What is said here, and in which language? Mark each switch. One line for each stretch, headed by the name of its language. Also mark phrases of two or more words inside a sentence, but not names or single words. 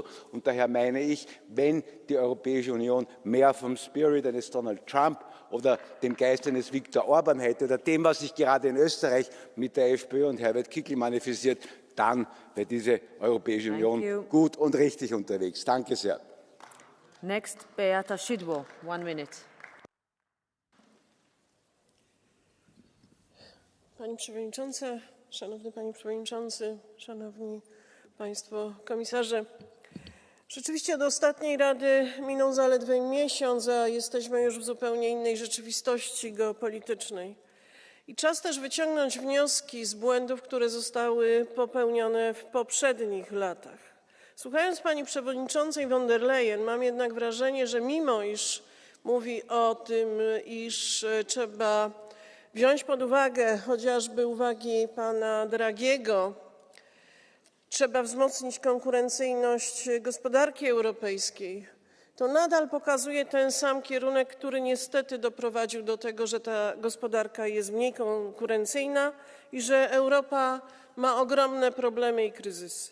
German: Und daher meine ich, wenn die Europäische Union mehr vom Spirit eines Donald Trump oder dem Geist eines Viktor Orban hätte oder dem, was sich gerade in Österreich mit der FPÖ und Herbert Kickl manifestiert, dann wäre diese Europäische Union gut und richtig unterwegs. Danke sehr.
English: Next, Beata Szydło. 1 minute.
Polish: Pani Przewodnicząca, Szanowny Panie Przewodniczący, Szanowni Państwo Komisarze. Rzeczywiście od ostatniej Rady minął zaledwie miesiąc, a jesteśmy już w zupełnie innej rzeczywistości geopolitycznej. I czas też wyciągnąć wnioski z błędów, które zostały popełnione w poprzednich latach. Słuchając pani przewodniczącej von der Leyen, mam jednak wrażenie, że mimo iż mówi o tym, iż trzeba wziąć pod uwagę chociażby uwagi pana Draghiego, trzeba wzmocnić konkurencyjność gospodarki europejskiej, to nadal pokazuje ten sam kierunek, który niestety doprowadził do tego, że ta gospodarka jest mniej konkurencyjna i że Europa ma ogromne problemy i kryzysy.